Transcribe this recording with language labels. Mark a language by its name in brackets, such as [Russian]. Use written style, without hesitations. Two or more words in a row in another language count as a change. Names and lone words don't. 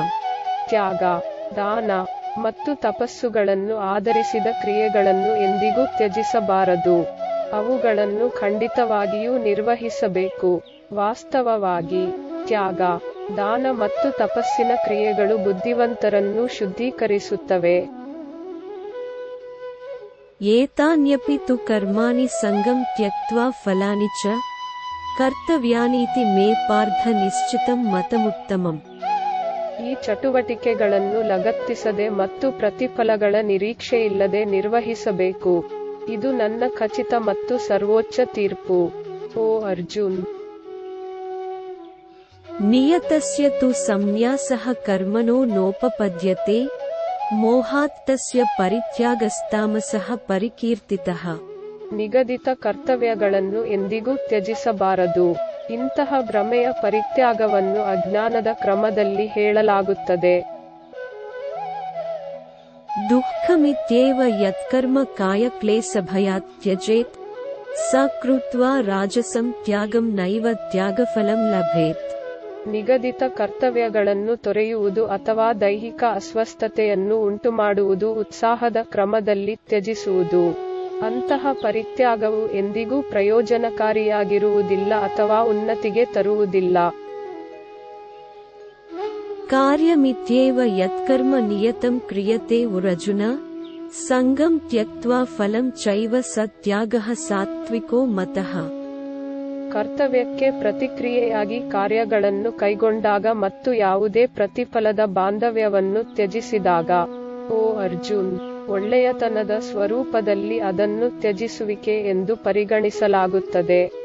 [Kannada] ತ್ಯಾಗ, ದಾನ ಮತ್ತು ತಪಸ್ಸುಗಳನ್ನು ಆಧರಿಸಿದ ಕ್ರಿಯೆಗಳನ್ನು ಎಂದಿಗೂ ತ್ಯಜಿಸಬಾರದು. ಅವುಗಳನ್ನು ಖಂಡಿತವಾಗಿಯೂ ನಿರ್ವಹಿಸಬೇಕು. ವಾಸ್ತವವಾಗಿ ತ್ಯಾಗ, ದಾನ ಮತ್ತು ತಪಸ್ಸಿನ ಕ್ರಿಯೆಗಳು ಬುದ್ಧಿವಂತರನ್ನು ಶುದ್ಧೀಕರಿಸುತ್ತವೆ. [Sanskrit] ಏತಾನ್ಯಪಿ ತು ಕರ್ಮಾಣಿ ಸಂಗಂ ತ್ಯಕ್ತ್ವಾ ಫಲಾನಿ ಚ ಕರ್ತವ್ಯಾನೀತಿ ಮೇ ಪಾರ್ಥ ನಿಶ್ಚಿತಂ ಮತಮುತ್ತಮಂ. [Kannada] ಈ ಚಟುವಟಿಕೆಗಳನ್ನು ಲಗತ್ತಿಸದೆ ಮತ್ತು ಪ್ರತಿಫಲಗಳ ನಿರೀಕ್ಷೆಯಿಲ್ಲದೆ ನಿರ್ವಹಿಸಬೇಕು. ಇದು ನನ್ನ ಖಚಿತ ಮತ್ತು ಸರ್ವೋಚ್ಚ ತೀರ್ಪು. ಓ ಅರ್ಜುನ್, [Sanskrit] ನಿಯತಸ್ಯ ತು ಸಂನ್ಯಾಸಃ ಕರ್ಮಣೋ ನೋಪಪದ್ಯತೆ ಮೋಹಾತ್ ತಸ್ಯ ಪರಿತ್ಯಾಗಸ್ತಾಮಸಃ ಪರಿಕೀರ್ತಿತಃ. [Kannada] ನಿಗದಿತ ಕರ್ತವ್ಯಗಳನ್ನು ಎಂದಿಗೂ ತ್ಯಜಿಸಬಾರದು. ಇಂತಹ ಭ್ರಮೆಯ ಪರಿತ್ಯಾಗವನ್ನು ಅಜ್ಞಾನದ ಕ್ರಮದಲ್ಲಿ ಹೇಳಲಾಗುತ್ತದೆ. [Sanskrit] ದುಃಖಮಿತ್ಯೇವ ಯತ್ಕರ್ಮ ಕಾಯಕ್ಲೇಶಭಯಾತ್ ತ್ಯಜೇತ್ ಸ ಕೃತ್ವಾ ರಾಜಸಂ ತ್ಯಾಗಂ ನೈವ ತ್ಯಾಗಫಲಂ ಲಭೇತ್. [Kannada] ನಿಗದಿತ ಕರ್ತವ್ಯಗಳನ್ನು ತೊರೆಯುವುದು ಅಥವಾ ದೈಹಿಕ ಅಸ್ವಸ್ಥತೆಯನ್ನು ಉಂಟುಮಾಡುವುದು ಉತ್ಸಾಹದ ಕ್ರಮದಲ್ಲಿ ತ್ಯಜಿಸುವುದು. ಅಂತಹ ಪರಿತ್ಯಾಗವು ಎಂದಿಗೂ ಪ್ರಯೋಜನಕಾರಿಯಾಗಿರುವುದಿಲ್ಲ ಅಥವಾ ಉನ್ನತಿಗೆ ತರುವುದಿಲ್ಲ. [Sanskrit] ಕಾರ್ಯಮಿತ್ಯೇವ ಯತ್ಕರ್ಮ ನಿಯತಂ ಕ್ರಿಯತೆ ಅರ್ಜುನ ಸಂಗಂ ತ್ಯಕ್ತ್ವಾ ಫಲಂ ಚೈವ ಸ ತ್ಯಾಗಃ ಸಾತ್ವಿಕೋ ಮತಃ. [Kannada] ಕರ್ತವ್ಯಕ್ಕೆ ಪ್ರತಿಕ್ರಿಯೆಯಾಗಿ ಕಾರ್ಯಗಳನ್ನು ಕೈಗೊಂಡಾಗ ಮತ್ತು ಯಾವುದೇ ಪ್ರತಿಫಲದ ಬಾಂಧವ್ಯವನ್ನು ತ್ಯಜಿಸಿದಾಗ, ಓ ಅರ್ಜುನ್, ಒಳ್ಳೆಯತನದ ಸ್ವರೂಪದಲ್ಲಿ ಅದನ್ನು ತ್ಯಜಿಸುವಿಕೆ ಎಂದು ಪರಿಗಣಿಸಲಾಗುತ್ತದೆ.